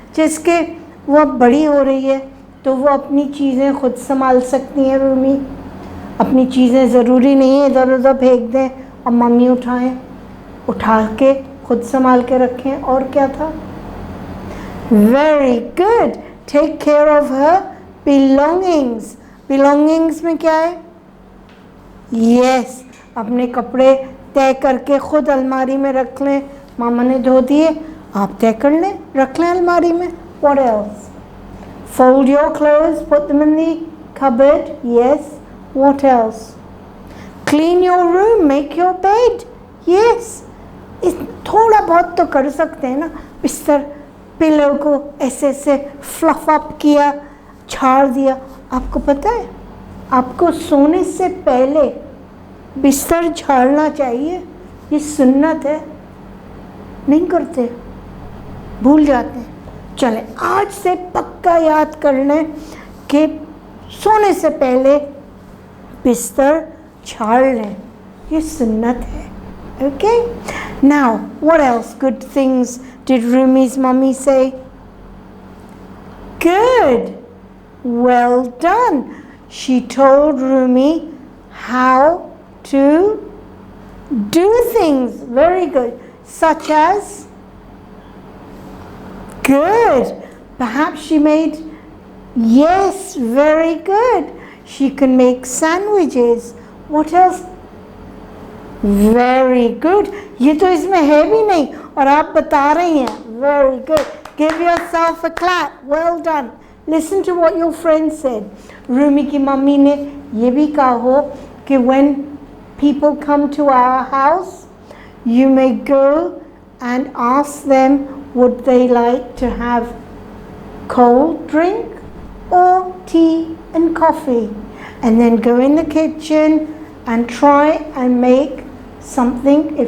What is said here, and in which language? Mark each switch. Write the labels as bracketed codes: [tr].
[hi] जिसके वो अब बड़ी हो रही है तो वो अपनी चीज़ें खुद संभाल सकती हैं रूमी. अपनी चीज़ें ज़रूरी नहीं है इधर उधर फेंक दें और मम्मी उठा के खुद संभाल के रखें. और क्या था? [en] Very good. Take care of her belongings. [hi] Belongings में क्या है? [en] Yes. [hi] अपने कपड़े तय करके खुद अलमारी में रख लें. मामा ने धो दिए, आप तय कर लें, रख लें अलमारी में. [en] What else? Fold your clothes, put them in the cupboard. Yes. What else? Clean your room, make your bed. Yes. [hi] थोड़ा बहुत तो कर सकते हैं ना. बिस्तर पिलो को ऐसे ऐसे फ्लफ अप किया, झाड़ दिया. आपको पता है आपको सोने से पहले बिस्तर झाड़ना चाहिए. ये सुन्नत है. नहीं करते, भूल जाते हैं. चले आज से पक्का याद कर लें कि सोने से पहले बिस्तर झाड़ लें. ये सुन्नत है. [en] Okay? Now, what else good things did Rumi's mummy say? Good. Well done. She told Rumi how to do things. Very good. Such as? Good. Perhaps she made, yes, very good. She can make sandwiches. What else? Very good. [hi] ये तो इसमें है भी नहीं और आप बता रही हैं. [en] Very good. Give yourself a clap. Well done. Listen to what your friend said. Rumi [hi] की मम्मी ने ये भी कहा हो कि [en] when people come to our house, you may go and ask them would they like to have cold drink or tea and coffee, and then go in the kitchen and try and make something.